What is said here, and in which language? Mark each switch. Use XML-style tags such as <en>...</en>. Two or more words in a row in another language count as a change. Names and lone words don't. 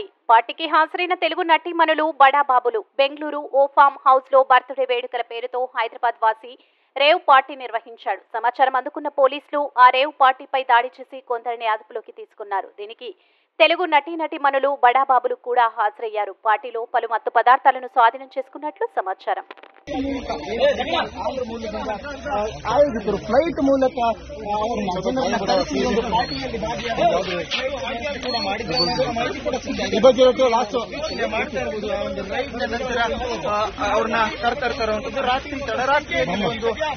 <te>పార్టీకి హాజరైన తెలుగు నటీమణులు బడాబాబులు బెంగళూరు ఓ</te> <en>farm house</en> <te>లో బర్త్డే వేడుకల పేరుతో హైదరాబాద్ వాసి</te> <en>rave party</en> <te>నిర్వహించాడు. సమాచారం అందుకున్న పోలీసులు ఆ</te> <en>rave party</en> <te>దాడి చేసి కొందరిని అదుపులోకి తీసుకున్నారు. దీనికి తెలుగు నటీమణులు బడాబాబులు కూడా హాజరయ్యారు. పార్టీలో పలు మత్తు పదార్థాలను స్వాధీనం చేసుకున్నట్లు సమాచారం.</te> <kn>ಫ್ಲೈಟ್ ಮೂಲಕ ಅವ್ರನ್ನ ಕರ್ತಾ ಇರುವಂತದ್ದು ರಾತ್ರಿ ತಡರಾತ್ರಿ ಒಂದು</kn>